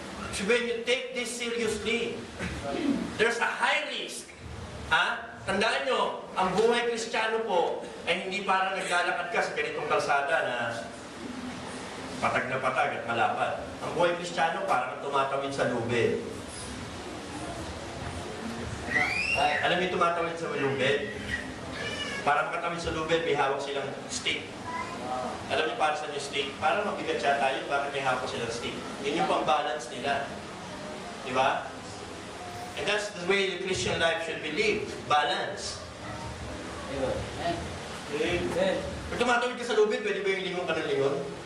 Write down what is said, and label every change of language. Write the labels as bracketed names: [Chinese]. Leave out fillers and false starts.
[English] So when you take this seriously, there's a high risk. Ha? [Filipino] Tandaan nyo, ang buhay Kristiyano po ay hindi parang naglalakad ka sa ganitong kalsada na patag na patag at malapad. Ang buhay Kristiyano parang tumatawid sa lubid. Alam niyo tumatawid sa lubid? Para makatawid sa lubid, may hawak silang stick. Alam niyo para saan yung stick? Para mabigat siya tayo, bakit may hawak silang stick? Yun yung pang-balance nila. Di ba? [English] And that's the way the Christian life should be lived. Balance. Amen. [Filipino] Kung tumatawid ka sa lubid, pwede ba yung lingon ka ng lingon?